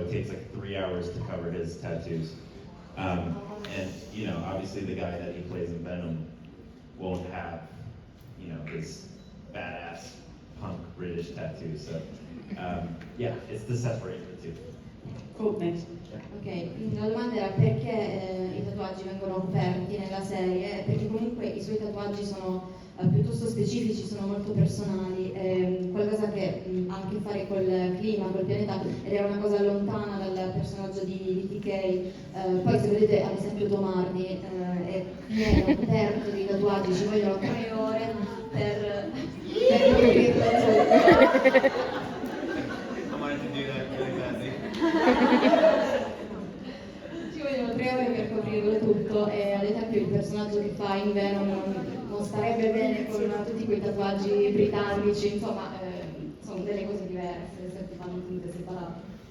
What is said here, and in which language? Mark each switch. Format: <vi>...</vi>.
<en>It takes like 3 hours to cover his tattoos. And you know, obviously the guy that he plays in Venom won't have, you know, his badass punk British tattoo. So yeah, it's to separate the two. Cool, thanks.</en> <it>Ok, la domanda era perché i tatuaggi vengono coperti nella serie, perché comunque i suoi tatuaggi sono piuttosto specifici, sono molto personali, qualcosa che ha a che fare col clima, col pianeta, ed è una cosa lontana dal personaggio di TK. Poi se vedete ad esempio Tom Hardy è pieno, aperto di tatuaggi, ci vogliono 3 ore per coprirlo tutto.</it> <en>I wanted to do that really badly.</en> <it>Ci vogliono 3 ore per coprirlo tutto e ad esempio il personaggio che fa in Venom non starebbe bene con tutti quei tatuaggi britannici, insomma sono delle cose diverse se si fanno tutte separate.</it>